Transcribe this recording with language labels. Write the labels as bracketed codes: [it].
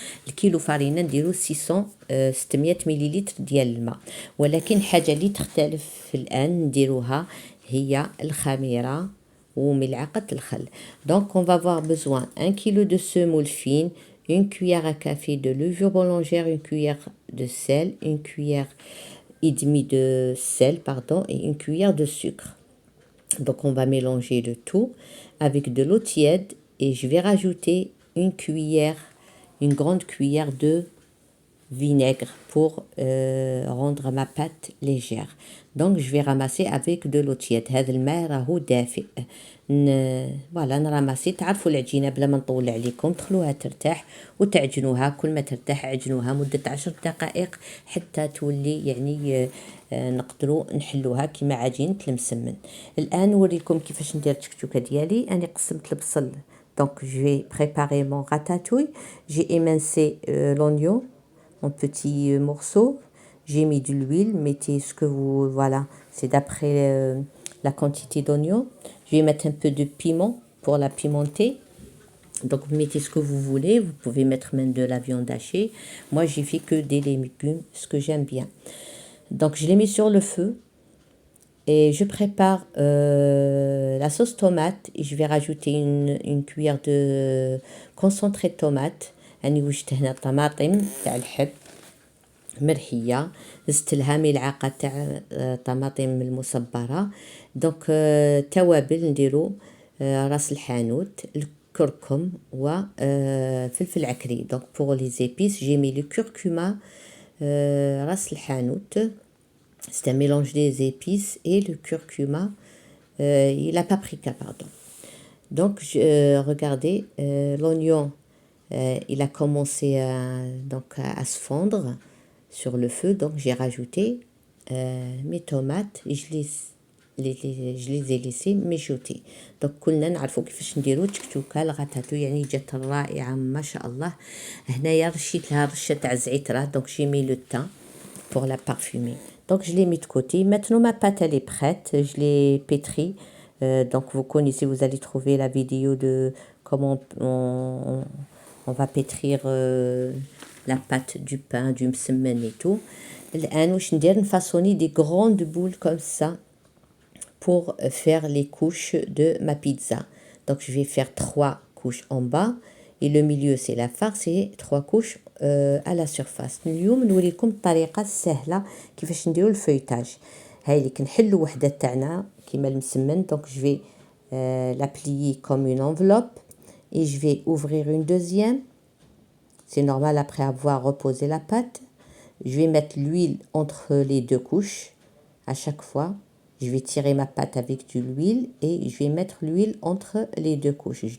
[ar] الكيلو فارينة نديرو 600 مليلتر ديال الماء، ولكن حاجة اللي تختلف الآن نديروها هي الخميرة وملعقة الخل. [fr] Donc on va avoir besoin 1 kg de semoule fine, une cuillère à café de levure boulangère, une cuillère de sel, une cuillère et demie de sel, pardon, et une cuillère de sucre. Donc on va mélanger le tout avec de l'eau tiède et je vais rajouter une grande cuillère de vinaigre pour rendre ma pâte légère. Donc je vais ramasser avec de l'eau tiède. [ar] هذا الماء راهو دافئ. [fr] فوالا نراماسي. [ar] تعرفوا العجينه بلا ما نطول عليكم، تخلوها ترتاح وتعجنوها. كل ما ترتاح عجنوها مده 10 دقائق حتى تولي يعني نقدروا نحلوها كما عجينه المسمن. الان نوريكم كيفاش ندير التكتوكه ديالي. انا قسمت البصل. [fr] Donc je vais préparer mon ratatouille. J'ai émincé l'oignon en petits morceaux. J'ai mis de l'huile, mettez ce que vous... Voilà, c'est d'après la quantité d'oignons. Je vais mettre un peu de piment pour la pimenter. Donc vous mettez ce que vous voulez. Vous pouvez mettre même de la viande hachée. Moi j'ai fait que des légumes, ce que j'aime bien. Donc je l'ai mis sur le feu. Et je prépare la sauce tomate. Et je vais rajouter une cuillère de concentré de tomate. [ar] أنا وجدت هنا طماطم تاع الحب مرحية، زدت لها ملعقة تاع طماطم المصبرة. دونك توابل نديرو راس الحانوت، الكركم وفلفل عكري. [fr] دونك بور لي زيبيس جي مي لو كركما، راس الحانوت c'est un mélange des épices et le curcuma et la paprika, pardon. Donc regardez, l'oignon il a commencé à se fondre sur le feu. Donc j'ai rajouté mes tomates et je les ai laissées mijoter. [ar] Donc كلنا نعرفوا كيفاش نديرو تكتوكه الغاتاتو، يعني جات رائعه ما شاء الله. هنايا رشيت لها رشه تاع الزعتر. [fr] donc j'ai mis le thym pour la parfumer. Donc je l'ai mis de côté. Maintenant ma pâte elle est prête, je l'ai pétrie. Donc vous connaissez, vous allez trouver la vidéo de comment on va pétrir la pâte du pain, du msemen et tout. [ar] الآن واش ندير نفاصوني [fr] des grandes boules comme ça pour faire les couches de ma pizza. Donc je vais faire 3 couches en bas et le milieu c'est la farce et 3 couches à la surface. [ar] اليوم نوريكم الطريقه السهله كيفاش نديروا الفيتاج. هاي اللي كنحلوا وحده تاعنا كيما المسمن. [fr] Donc je vais la plier comme une enveloppe et je vais ouvrir une deuxième. C'est normal après avoir reposé la pâte. Je vais mettre l'huile entre les deux couches à chaque fois. Je vais tirer ma pâte avec de l'huile et je vais mettre l'huile entre les deux couches.